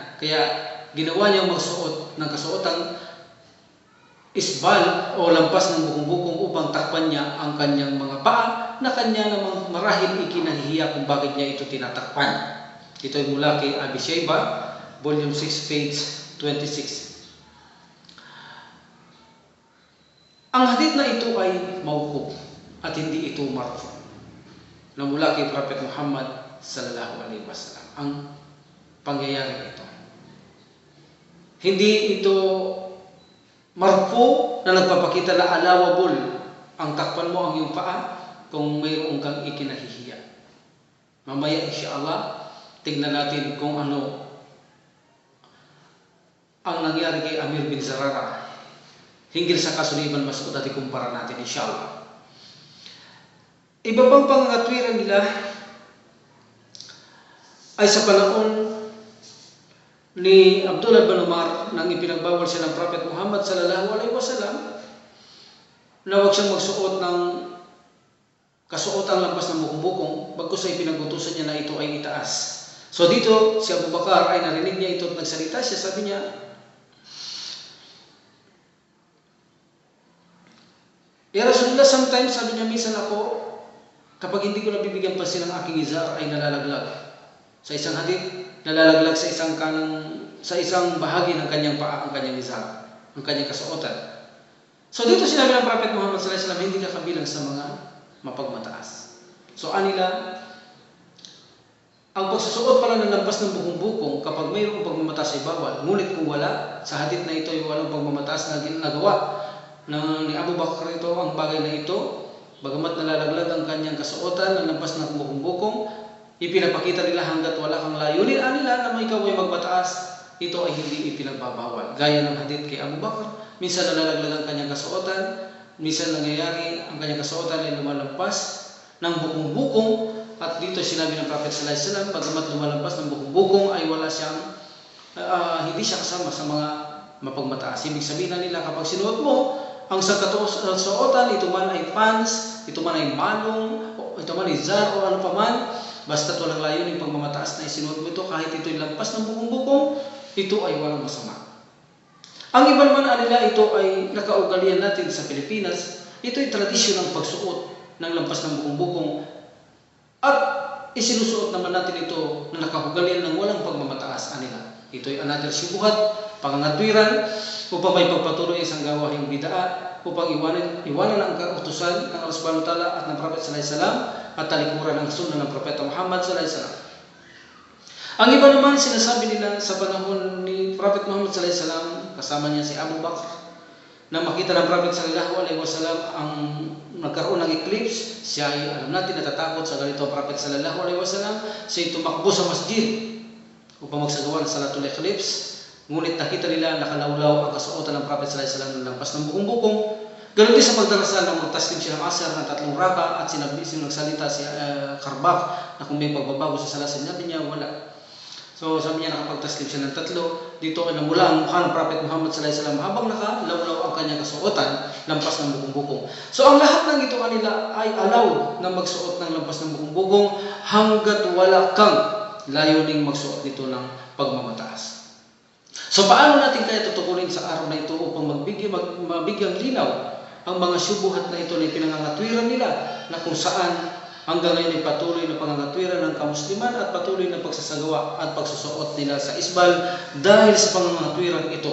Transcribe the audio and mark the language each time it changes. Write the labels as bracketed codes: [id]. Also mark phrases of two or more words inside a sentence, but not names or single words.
[tl] Kaya ginawa niyang magsuot ng kasuotang isbal o lampas ng bukong-bukong upang takpan niya ang kanyang mga paa na kanya namang marahil ikinahihiya kung bakit niya ito tinatakpan. Ito ay mula kay Abi Shayba, volume 6, page 26. Ang hadith na ito ay mawquf at hindi ito marfu, na mula kay Prophet Muhammad [ar] صلى الله عليه وسلم [tl] ang pangyayari ito. Hindi ito marfu na nagpapakita na allowable ang takpan mo ang iyong paa kung mayroon kang ikinahihiya. Mamaya insyaAllah, tignan natin kung ano ang nangyari kay Amir bin Zarara hinggil sa kaso ni Ibn Mas'ud at ikumpara natin insyaAllah. Iba pang pangangatwiran nila ay sa panahon ni Abdullah bin Umar nang ipinagbawal siya ng Prophet Muhammad [ar] صلى الله عليه وسلم [tl] na huwag siyang magsuot ng kasuotang lampas ng bukong-bukong, bagkus ay pinagutusan niya na ito ay itaas. So dito si Abu Bakar ay narinig niya ito at nagsalita siya. Sabi niya, [ar] يا رسول الله, [tl] sometimes, sabi niya, minsan ako, kapag hindi ko nabibigyan pansin ng aking izar, ay nalalaglag. Sa isang hadith, nalalaglag sa isang bahagi ng kanyang paa, ang kanyang izar, ang kanyang kasuotan. So dito sinabi ng Prophet Muhammad [ar] صلى الله عليه وسلم, [tl] hindi ka kabilang sa mga mapagmataas. So anila, ang pagsusuot pala ng lampas ng bukong-bukong kapag mayroong pagmamataas ay bawal. Ngunit kung wala, sa hadith na ito ay walang pagmamataas na ginagawa ni Abu Bakr ito, ang bagay na ito, bagamat nalalaglag ang kanyang kasuotan ng lampas ng bukong-bukong, ipinapakita nila hanggat wala kang layunin nila na ikaw ay magmataas, ito ay hindi ipinagbabawal. Gaya ng hadith kay Abu Bakr, minsan nalalaglag ang kanyang kasuotan, minsan nangyayari ang kanyang kasuotan ay lumalampas ng bukong-bukong, at dito sinabi ng Prophet [ar] صلى الله عليه وسلم, [tl] bagamat lumalampas ng bukong-bukong ay wala siyang hindi siya kasama sa mga mapagmataas. Ibig sabihin na nila kapag sinuot mo ang sa kasuotan, ito man ay pants, ito man ay manong, ito man ay zar o ano pa man, basta't walang layuning pagmamataas na isinuot mo ito, kahit ito'y lampas ng bukong-bukong, ito ay walang masama. Ang iba naman nila, ito ay nakaugalian natin sa Pilipinas, ito ay tradisyon ng pagsuot ng lampas ng bukong-bukong at isinusuot naman natin ito na nakahugalian ng walang pagmamataas anila. Ito ay another syubuhat, pangangatwiran, upang may pagpatuloy isang gawahing bidaa, upang iwanan ang kautusan ng Allah [ar] سبحانه وتعالى [tl] at ng Prophet [ar] صلى الله عليه وسلم [tl] at talikuran ng sunnah ng Propeta Muhammad [ar] صلى الله عليه وسلم. [tl] Ang iba naman sinasabi nila sa panahon ni Prophet Muhammad [ar] صلى الله عليه وسلم, [tl] kasama niya si Abu Bakr, na makita ng Prophet [ar] صلى الله عليه وسلم [tl] ang nagkaroon ng eclipse, siya ay alam natin natatakot sa ganito ang Prophet [ar] صلى الله عليه وسلم, [tl] siya tumakbo sa masjid upang magsagawa ng salatul eclipse. Ngunit nakita nila nakalawlaw ang kasuotan ng Prophet [ar] صلى الله عليه وسلم [tl] ng lampas ng bukong-bukong. Ganun din sa pagdarasal ng magtaslim siya ng asar ng 3 raka at nagsalita si Karbak na kung may pagbabago sa sala, sinabi niya wala. So sabi niya nakapagtaslim siya ng 3, dito ay namula ang mukha ng Prophet Muhammad [ar] صلى الله عليه وسلم [tl] habang nakalawlaw ang kanyang kasuotan, lampas ng bukong-bukong. So ang lahat ng ito kanila ay allowed na magsuot ng lampas ng bukong-bukong hanggat wala kang layuning magsuot nito ng pagmamataas. So paano natin kaya tutukunin sa araw na ito upang mabigyang linaw ang mga syubuhat na ito na pinangangatwiran nila na kung saan hanggang ngayon ay patuloy na pangangatwiran ng kamusliman at patuloy na pagsasagawa at pagsusuot nila sa isbal dahil sa pangangatwiran ito.